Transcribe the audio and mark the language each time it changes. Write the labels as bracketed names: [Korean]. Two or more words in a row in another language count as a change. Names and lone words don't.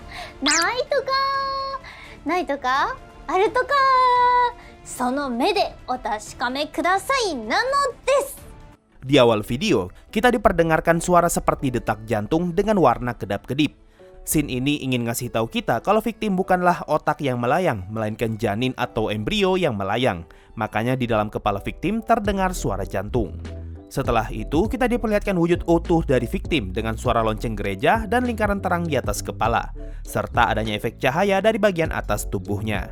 [Japanese] ないとかあるとか、その目でお確かめくださいなのです。 [Indonesian] Di awal video, kita diperdengarkan suara seperti detak jantung dengan warna kedap-kedip. Scene ini ingin ngasih tahu kita kalau Victim bukanlah otak yang melayang, melainkan janin atau embrio yang melayang. Makanya di dalam kepala Victim terdengar suara jantung. Setelah itu, kita diperlihatkan wujud utuh dari Victim dengan suara lonceng gereja dan lingkaran terang di atas kepala, serta adanya efek cahaya dari bagian atas tubuhnya.